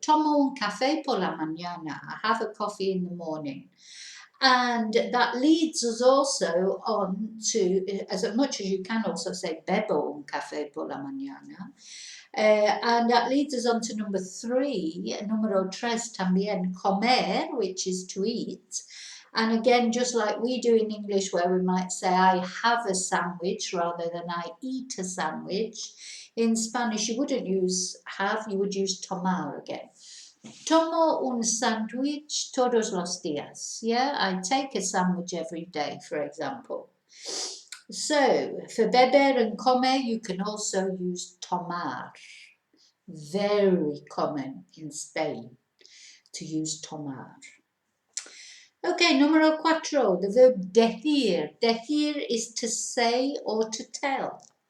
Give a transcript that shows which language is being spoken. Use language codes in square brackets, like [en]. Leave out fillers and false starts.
[es] Tomo un café por la mañana. [en] I have a coffee in the morning. And that leads us also on to, as much as you can also say [es] bebo un café por la mañana. [en] And that leads us on to number 3, [es] número 3 también, [en] comer, which is to eat. And again, just like we do in English, where we might say, I have a sandwich rather than I eat a sandwich. In Spanish, you wouldn't use have, you would use tomar again. [es] Tomo un sándwich todos los días. [en] Yeah, I take a sandwich every day, for example. So, for beber and comer, you can also use tomar. Very common in Spain to use tomar. Okay, número 4, the verb decir. Decir is to say or to tell.